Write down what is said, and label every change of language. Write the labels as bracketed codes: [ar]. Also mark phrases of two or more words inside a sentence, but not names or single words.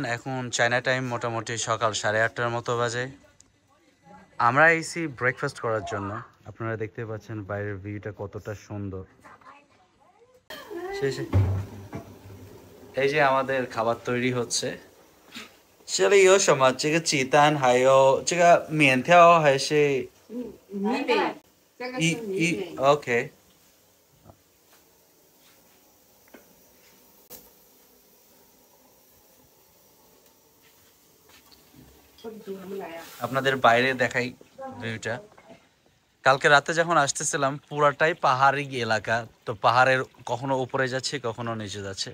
[bn] এখন চায়না টাইম মোটামুটি সকাল 8:30টার মতো বাজে। আমরা এসি ব্রেকফাস্ট করার জন্য। আপনারা দেখতে পাচ্ছেন বাইরের ভিউটা কতটা সুন্দর। শেষে এই যে আমাদের খাবার তৈরি হচ্ছে। [zh] 这里有什么？这个鸡蛋，还有这个面条，还是米饼，这个是米饼。 [bn] OK。আপনাদের বাইরে দেখাই ভিউটা। কালকে রাতে যখন আসতেছিলাম পুরাটাই পাহাড়ি এলাকা, তো পাহাড়ের কখনো উপরে যাচ্ছে কখনো নিচে যাচ্ছে।